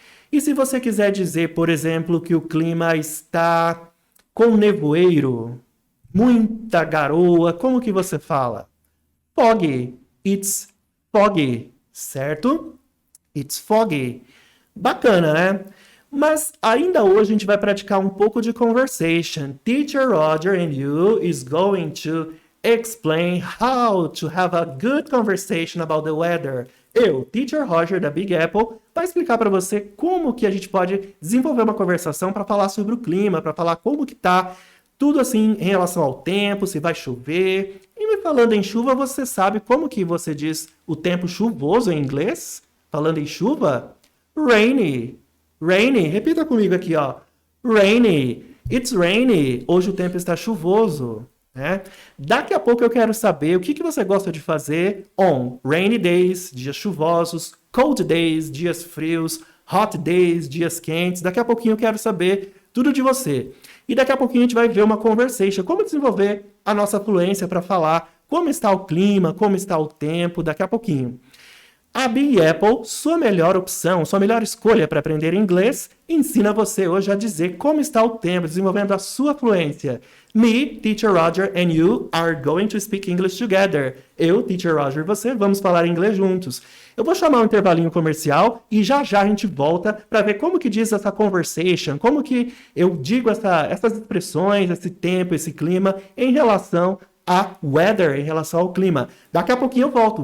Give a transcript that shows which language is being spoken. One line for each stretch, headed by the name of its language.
Portuguese: E se você quiser dizer, por exemplo, que o clima está com nevoeiro, muita garoa, como que você fala?
English: Foggy. It's foggy,
Portuguese: certo?
English: It's foggy.
Portuguese: Bacana, né? Mas ainda hoje a gente vai praticar um pouco de conversation.
English: Teacher Roger and you is going to explain how to have a good conversation about the weather.
Portuguese: Eu, Teacher Roger da Big Apple, vai explicar para você como que a gente pode desenvolver uma conversação para falar sobre o clima, para falar como que tá tudo assim em relação ao tempo, se vai chover. E falando em chuva, você sabe como que você diz o tempo chuvoso em inglês? Falando em chuva?
English: Rainy. Rainy.
Portuguese: Repita comigo aqui, ó.
English: Rainy. It's rainy.
Portuguese: Hoje o tempo está chuvoso. Né? Daqui a pouco eu quero saber o que você gosta de fazer
English: on rainy days,
Portuguese: dias chuvosos,
English: cold days,
Portuguese: dias frios,
English: hot days,
Portuguese: dias quentes. Daqui a pouquinho eu quero saber tudo de você. E daqui a pouquinho a gente vai ver uma conversation, como desenvolver a nossa fluência para falar como está o clima, como está o tempo, daqui a pouquinho. A Big Apple, sua melhor opção, sua melhor escolha para aprender inglês, ensina você hoje a dizer como está o tempo, desenvolvendo a sua fluência.
English: Me, Teacher Roger, and you are going to speak English together.
Portuguese: Eu, Teacher Roger, e você, vamos falar inglês juntos. Eu vou chamar um intervalinho comercial e já a gente volta para ver como que diz essa conversation, como que eu digo essas expressões, esse tempo, esse clima, em relação a weather, em relação ao clima. Daqui a pouquinho eu volto.